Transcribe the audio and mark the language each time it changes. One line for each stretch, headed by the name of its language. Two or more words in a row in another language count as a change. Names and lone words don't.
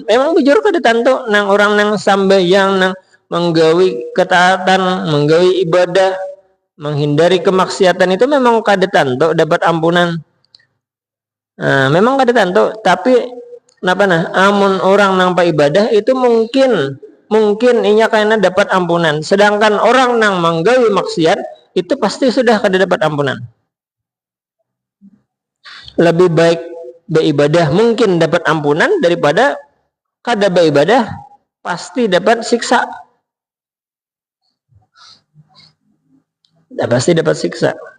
Banjar: Memang bujur kada tanto nang orang nang sambahyang nang menggawi ketaatan, menggawi ibadah, menghindari kemaksiatan itu memang kada tanto dapat ampunan. Memang kada tanto, tapi amun orang nang pa ibadah itu mungkin inya kayaknya dapat ampunan. Sedangkan orang nang menggawi maksiat itu pasti sudah kada dapat ampunan.
Indonesian: Lebih baik beribadah mungkin dapat ampunan daripada kada beribadah pasti dapat siksa. Pasti dapat siksa.